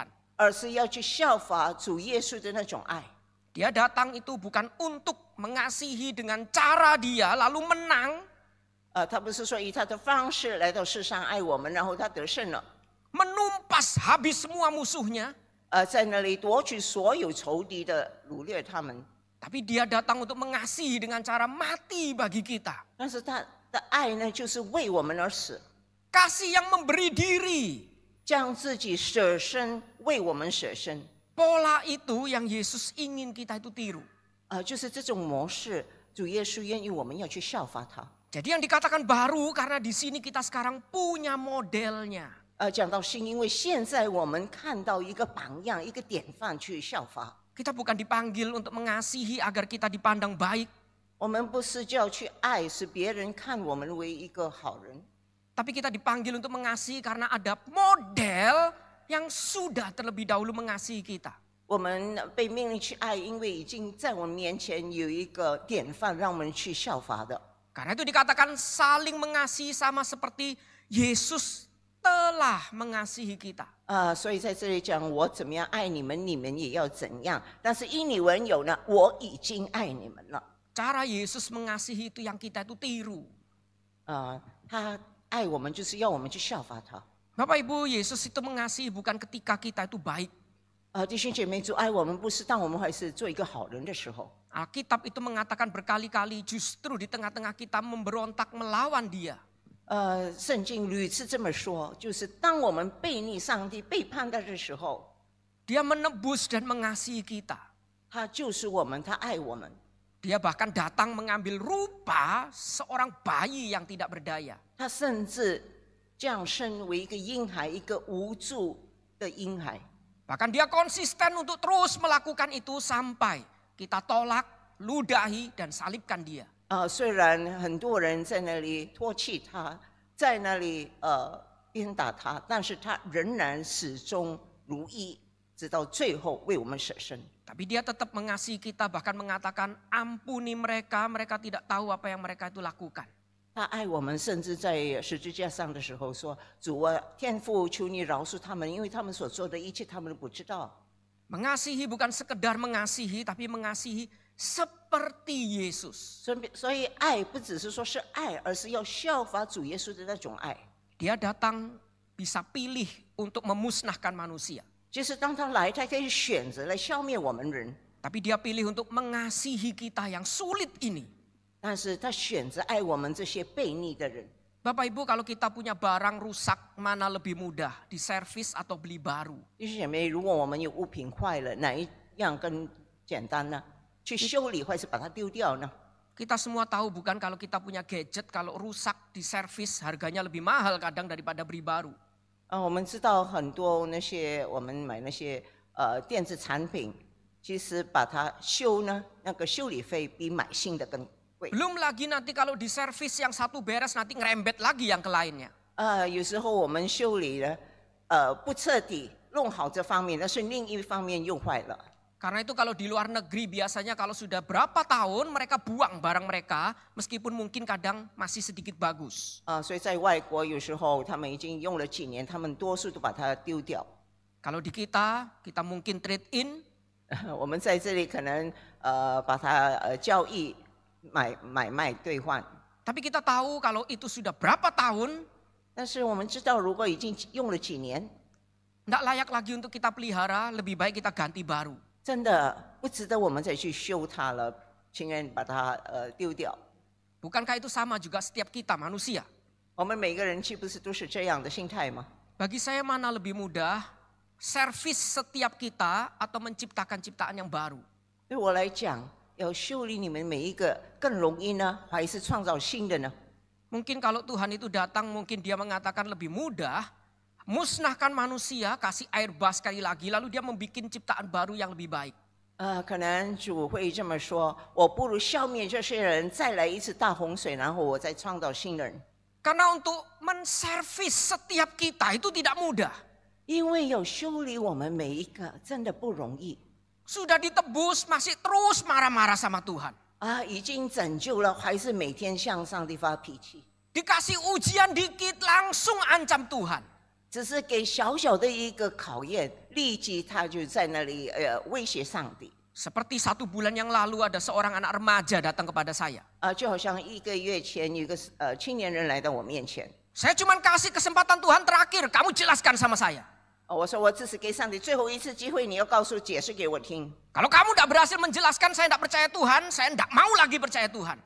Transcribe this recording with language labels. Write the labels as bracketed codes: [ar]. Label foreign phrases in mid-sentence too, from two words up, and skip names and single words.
[zh] 而是要去效法主耶稣的那种爱。 [id] Dia datang itu bukan untuk mengasihi dengan cara dia lalu menang. [zh] 他不是说以他的方式来到世上爱我们，然后他得胜了， [id] Menumpas habis semua musuhnya. [zh] 在那里夺取所有仇敌的掳掠他们。 [id] Tapi dia datang untuk mengasihi dengan cara mati bagi kita. [zh] 但是他的爱呢，就是为我们而死， [id] Kasih yang memberi diri. [zh] 将自己舍身，为我们舍身。 [id] Pola itu yang Yesus ingin kita itu tiru. [zh] 就是这种模式，主耶稣愿意我们要去效法他。 [id] Jadi yang dikatakan baru karena di sini kita sekarang punya modelnya. [zh] 讲到新，因为现在我们看到一个榜样，一个典范去效法。 [id] Kita bukan dipanggil untuk mengasihi agar kita dipandang baik. [zh] 我们不是叫去爱，使别人看我们为一个好人。 [id] Tapi kita dipanggil untuk mengasihi karena ada model yang sudah terlebih dahulu mengasihi kita. [zh] 我们被命令去爱，因为已经在我们面前有一个典范，让我们去效法的。 [id] Karena itu dikatakan saling mengasihi sama seperti Yesus telah mengasihi kita. [zh] 所以在这里讲我怎么样爱你们，你们也要怎样。但是因你们有呢，我已经爱你们了。 [id] Cara Yesus mengasihi itu yang kita itu tiru. [zh] 他爱我们就是要我们去效法他。 [id] Bapak Ibu, Yesus itu mengasihi bukan ketika kita itu baik. [zh] 弟兄姐妹，主爱我们不是当我们还是做一个好人的时候。 [id] Alkitab itu mengatakan berkali-kali justru di tengah-tengah kita memberontak melawan dia. [zh] 圣经屡次这么说，就是当我们背逆上帝、背叛他的时候， [id] Dia menebus dan mengasihi kita. [zh] 他救赎我们，他爱我们。 [id] Dia bahkan datang mengambil rupa seorang bayi yang tidak berdaya. [zh] 他甚至降生为一个婴孩，一个无助的婴孩。 [id] Bahkan dia konsisten untuk terus melakukan itu sampai kita tolak, ludahi, dan salibkan dia. [zh] 虽然很多人在那里唾弃他，在那里鞭打他，但是他仍然始终如一，直到最后为我们舍身。 [id] Tapi dia tetap mengasihi kita, bahkan mengatakan ampuni mereka, mereka tidak tahu apa yang mereka itu lakukan. [zh] 他爱我们，甚至在十字架上的时候说：“主啊，天父，求你饶恕他们，因为他们所做的一切，他们都不知道。” [id] Mengasihi bukan sekedar mengasihi, tapi mengasihi seperti Yesus. [zh] 所以爱不只是说是爱，而是要效法主耶稣的那种爱。 [id] Dia datang bisa pilih untuk memusnahkan manusia. [zh] 就是当他来，他可以选择来消灭我们人， [id] Tapi dia pilih untuk mengasihi kita yang sulit ini. [zh] 但是他选择爱我们这些悖逆的人。 [id] Bapak Ibu, kalau kita punya barang rusak, mana lebih mudah, diservis atau beli baru? [zh] 弟兄姐妹，如果我们有物品坏了，哪一样更简单呢？去修理还是把它丢掉呢？ [id] Kita semua tahu bukan kalau kita punya gadget, kalau rusak diservis harganya lebih mahal kadang daripada beli baru. [zh] 我们知道很多那些我们买那些电子产品，其实把它修呢，那个修理费比买新的更贵。 [id] Belum lagi nanti kalau diservis yang satu beres nanti ngerembet lagi yang ke lainnya. [zh] 有时候我们修理了，不彻底弄好这方面，但是另一方面又坏了。 [id] Karena itu kalau di luar negeri biasanya kalau sudah berapa tahun mereka buang barang mereka, meskipun mungkin kadang masih sedikit bagus. [zh] 所以在外国有时候他们已经用了几年，他们多数都把它丢掉。 [id] Kalau di kita mungkin [en] trade in. [zh] 我们在这里可能把它交易、买卖、兑换。 [id] Tapi kita tahu kalau itu sudah berapa tahun, [zh] 但是我们知道，如果已经用了几年， [id] tidak layak lagi untuk kita pelihara, lebih baik kita ganti baru. [zh] 真的不值得我们再去修它了，情愿把它丢掉。 [id] Bukankah itu sama juga setiap kita manusia? [zh] 我们每个人岂不是都是这样的心态吗？ [id] Bagi saya mana lebih mudah, servis setiap kita atau menciptakan ciptaan yang baru? [zh] 对我来讲，要修理你们每一个更容易呢，还是创造新的呢？ [id] Mungkin kalau Tuhan itu datang, mungkin dia mengatakan lebih mudah, musnahkan manusia, kasih air bah sekali lagi, lalu dia membuat ciptaan baru yang lebih baik. [zh] 可能主会这么说：我不如消灭这些人，再来一次大洪水，然后我再创造新人。 [id] Karena untuk menservis setiap kita itu tidak mudah. [zh] 因为要修理我们每一个，真的不容易。 [id] Sudah ditebus, masih terus marah-marah sama Tuhan. [zh] 已经拯救了，还是每天向上帝发脾气。 [id] Dikasih ujian dikit, langsung ancam Tuhan. [zh] 只是给小小的一个考验，立即他就在那里威胁上帝。 [id] Seperti 1 bulan yang lalu ada seorang anak remaja datang kepada saya. [zh] 就好像1个月前有一个青年人来到我面前。 [id] Saya cuma kasih kesempatan Tuhan terakhir, kamu jelaskan sama saya. [zh] 我说我只是给上帝最后一次机会，你要解释给我听。 [id] Kalau kamu tidak berhasil menjelaskan, saya tidak percaya Tuhan, saya tidak mau lagi percaya Tuhan.